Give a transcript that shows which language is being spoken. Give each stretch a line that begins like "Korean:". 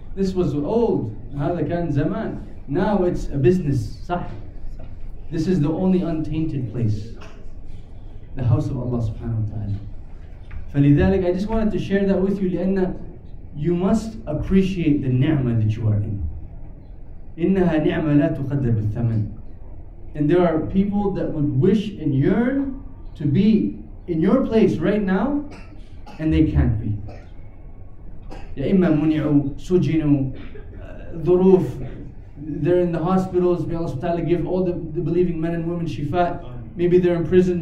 English: This was old.
Arabic: هذا كان زمان.
English: Now it's a business. صح? This is the only untainted place. The house of Allah subhanahu wa ta'ala.
Arabic: فلذلك,
English: I just wanted to share that with you,
Arabic: لأن
English: you must appreciate the ni'mah that you are in.
Arabic: إنها نعمة لا تقدر بالثمن.
English: And there are people that would wish and yearn to be in your place right now, and they can't be.
Arabic: يا إما منعوا سجنوا ظروف.
English: They're in the hospitals. May Allah subhanahu wa ta'ala give all the believing men and women shifa. Maybe they're in prison.